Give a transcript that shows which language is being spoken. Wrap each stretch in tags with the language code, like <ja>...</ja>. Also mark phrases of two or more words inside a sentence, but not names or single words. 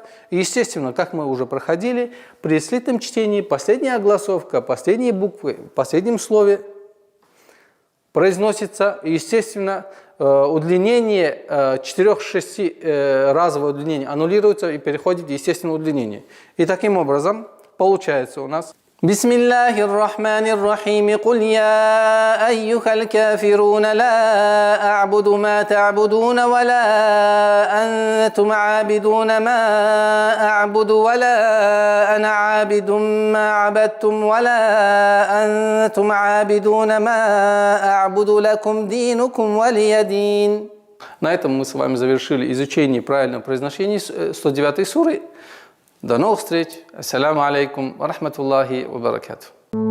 <ru>Естественно, как мы уже проходили, при слитном чтении последняя огласовка, последние буквы в последнем слове произносится, естественно, удлинение 4-6 разовое удлинение аннулируется и переходит в естественное удлинение. И таким образом получается у нас</ru> <ar>بسم الله الرحمن الرحيم قل يا أيها الكافرون لا أعبد ما تعبدون ولا أنتم عابدون ما أعبد ولا أنا عابد ما عبدتم ولا أنتم عابدون ما أعبد لكم دينكم ولي دين.</ar> <ru>На этом мы с вами завершили изучение правильного произношения 109 суры. До новых встреч.</ru> <ar>السلام عليكم ورحمة الله وبركاته.</ar>